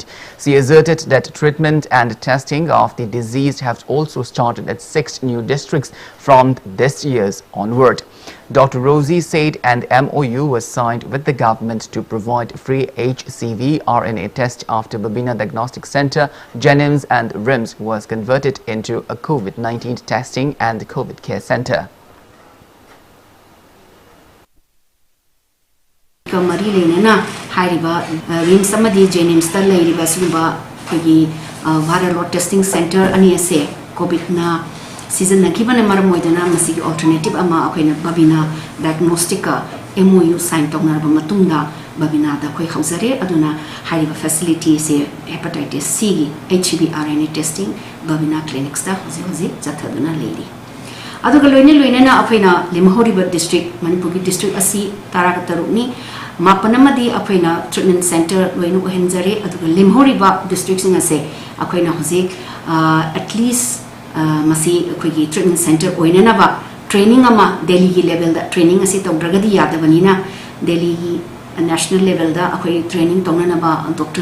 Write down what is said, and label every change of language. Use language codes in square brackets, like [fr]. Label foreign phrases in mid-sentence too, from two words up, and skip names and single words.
[en] She asserted that treatment and testing of the disease have also started at 6 new districts from this year's onward. Dr. Rosie said an MOU was signed with the government to provide free HCV RNA test after Babina Diagnostic Center, Jenims and RIMS was converted into a COVID-19 testing and COVID care center. [mni] Mari lenena hairiba RIMS amadi Jenims ta leiriba suba khagi [en] viral load testing center [mni] ani ase COVID na season na kibana maram moidana masigi alternative ama akoina Babina diagnostic [en] MOU sign [mni] tongna ba matungda Babina da khoi khausare aduna hairiba facility se [en] hepatitis C HCV RNA testing [mni] Babina clinics ta hoji jathaduna leiri aduga loine na akoina limhoriba district Manipur district asi tarakataruni Mapanamadi akoina [en] treatment center [mni] loinu henjare aduga limhoriba district singa se akoina hoji [en] at least [mni] masi akoigi [en] treatment center [mni] oinana ba training ama Delhi gi level da training asi tawdragadi yadabanina Delhi gi [en] national level [mni] da akoi training tongnana ba Dr.